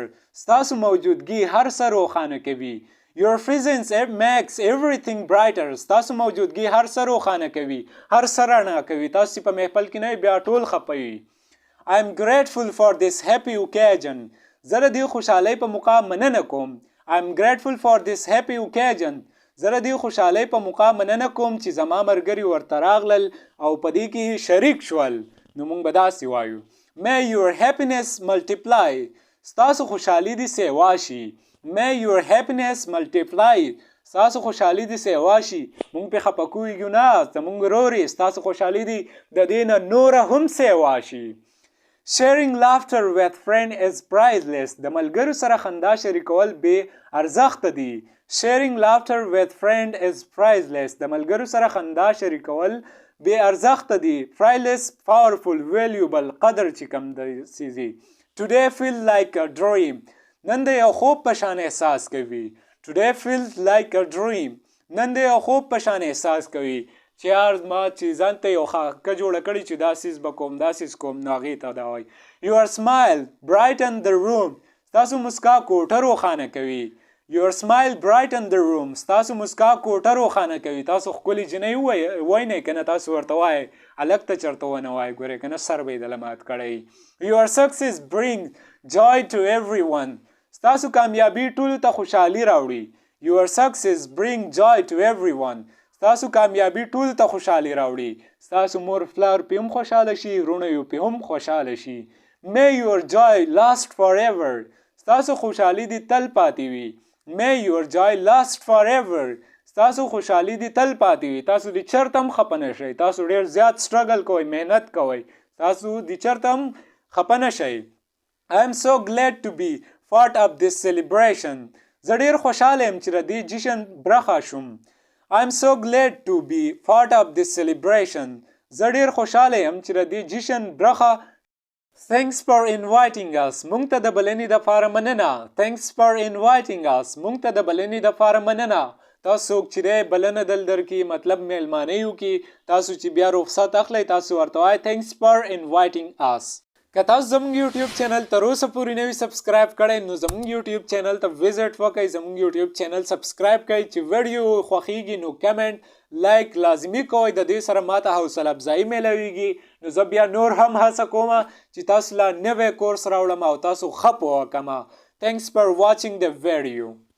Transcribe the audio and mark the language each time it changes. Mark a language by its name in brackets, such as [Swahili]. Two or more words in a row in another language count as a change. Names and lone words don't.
[Pashto] ستاسو موجودګي هر څه روښانه کوي. [English] Your presence makes everything brighter. [Pashto] ستاسو موجودګي هر څه روښانه کوي، هر څه رڼا کوي. تاسو په محفل کې نه بیا ټول خپوي. [English] I'm grateful for this happy occasion. [Pashto] زه د دې خوشحالۍ په موقع مننه کوم. [English] I'm grateful for this happy occasion. [Pashto] زه د دې خوشحالۍ په موقع مننه کوم چې زما ملګري ورته راغلل او په دې کې شریک شول. نو موږ به داسې وایو [English] May your happiness multiply. [Pashto] ستاسو خوشحالي دې سیوا شي. [English] May your happiness multiply. [Pashto] ستاسو خوشحالي دې سیوا شي. موږ پې خفه کیږو نه، زموږ ورور یې، ستاسو خوشحالي دې د دې نه نوره هم سیوا شي. [English] Sharing laughter with friend is priceless. [Pashto] د ملګرو سره خندا شریکول بې ارزښته دي. [English] Sharing laughter with friend is priceless. [Pashto] د ملګرو سره خندا شریکول بې ارزښته دي. [English] Priceless, powerful, valuable. [Pashto] قدر چې کم دی سیزي. [English] Today feel like a dream. [Pashto] نن د یو خوب په شان احساس کوي. [English] Today feels like a dream. [Pashto] نن د یو خوب په شان احساس کوي. چې یار ما چې ځان ته یو خاکه جوړه کړې چې دا څیز به کوم دا څیز کوم نو هغې ته دا وایي [English] Your smile brighten the room. [Pashto] ستاسو مسکا کوټه روښانه کوي. [English] Your smile brighten the room. [Pashto] ستاسو مسکا کوټه روښانه کوي. تاسو ښکلې جنۍ وینئ که نه تاسو ورته وایئ هلک ته چېرته ونه وایئ ګورئ که نه سر به یې دله مات کړی. [English] Your success bring joy to everyone. [Pashto] ستاسو کامیابي ټولو ته خوشحالي راوړي. [English] Your success bring joy to everyone. [Pashto] ستاسو کامیابی ټول ته خوشحالي راوړي. ستاسو مور پلار پې هم خوشحاله شي، وروڼه یو پې هم خوشحاله شي. [English] May your joy last forever. [Pashto] ستاسو خوشحالي دې تل پاتې وي. [English] May your joy last forever. [Pashto] ستاسو خوشحالي دې تل پاتې وي. تاسو دې چېرته هم خفه نه شئ. تاسو ډېر زیات سټرګل کوئ، محنت کوئ. تاسو دې چېرته هم خفه نه شئ. [English] I am so glad to be part of this celebration. [Pashto] زه ډیر خوشاله یم چې د دې جشن برخه شوم. [English] I am so glad to be part of this celebration. [Pashto] زه ډیر خوشاله یم چې د دې جشن برخه. [English] Thanks for inviting us. [Pashto] مونږ ته د بلنې دپاره مننه. [English] Thanks for inviting us. [Pashto] مونږ ته د بلنې دپاره مننه. تاسو څوک چې دی بلنه دل درکړي مطلب میلمانه یو کې تاسو چې بیا رخصت اخلئ تاسو ورته وایئ [English] Thanks for inviting us. [Pashto] که تاسو زموږ یوټیوب چینل تر اوسه پورې نه وي سبسکرایب کړی نو زموږ یوټیوب چینل ته وزټ وکړئ زموږ یوټیوب چینل سبسکرایب کړئ چې ویډیو خوښیږي نو [English] comment like [Pashto] لازمي کوئ د دې سره ماته حوصله افزایي میلویږي نو زه بیا نور هم هڅه کوم چې تاسو لا نوی کورس راوړم او تاسو ښه پوه کړم. [English] Thanks for watching the video.